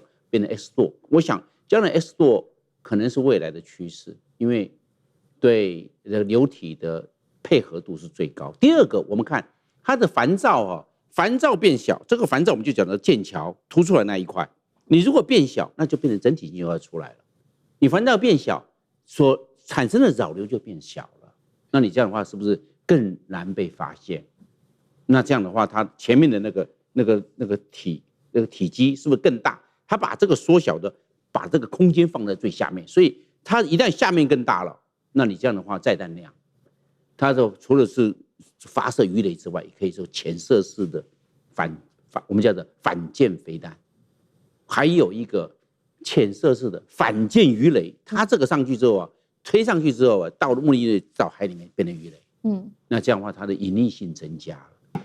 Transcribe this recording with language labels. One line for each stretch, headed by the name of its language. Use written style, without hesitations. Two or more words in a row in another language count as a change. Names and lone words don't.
Chinese: 變成 X 舵，我想將來 X 舵可能是未來的趨勢，因為對流體的配合度是最高。第二個，我們看它的帆罩帆罩變小，這個帆罩我們就講到艦橋凸出來那一塊，你如果變小，那就變成整體就要出來了。你帆罩變小，所產生的擾流就變小了，那你這樣的話是不是更難被發現？那這樣的話，它前面的那個體積是不是更大？它把這個縮小的，把這個空間放在最下面，所以它一旦下面更大了，那你這樣的話載彈量，它就除了是發射魚雷之外，也可以說潛射式的我們叫做反艦飛彈，還有一個潛射式的反艦魚雷，它這個上去之後推上去之後到了目的地到海裡面變成魚雷，那這樣的話它的隱匿性增加了。